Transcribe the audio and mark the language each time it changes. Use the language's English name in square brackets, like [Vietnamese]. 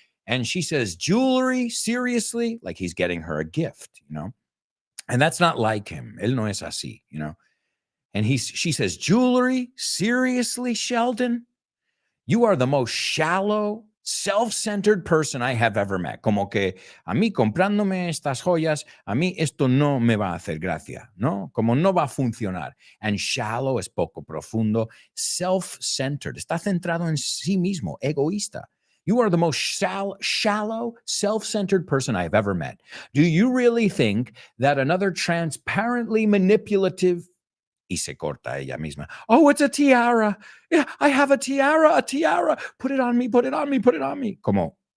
[English] And she says, jewelry, seriously? Like he's getting her a gift, you know? And that's not like him. [Spanish] Él no es así, [English] you know? And she says, jewelry, seriously, Sheldon? You are the most shallow, self-centered person I have ever met. [Spanish] Como que a mí comprándome estas joyas, a mí esto no me va a hacer gracia, ¿no? Como no va a funcionar. [English] And shallow [Spanish] es poco profundo. Self-centered. Está centrado en sí mismo, egoísta. [English] You are the most shallow, self-centered person I have ever met. Do you really think that another transparently manipulative, [Spanish] y se corta ella misma. [English] Oh, it's a tiara. Yeah, I have a tiara. Put it on me. Como,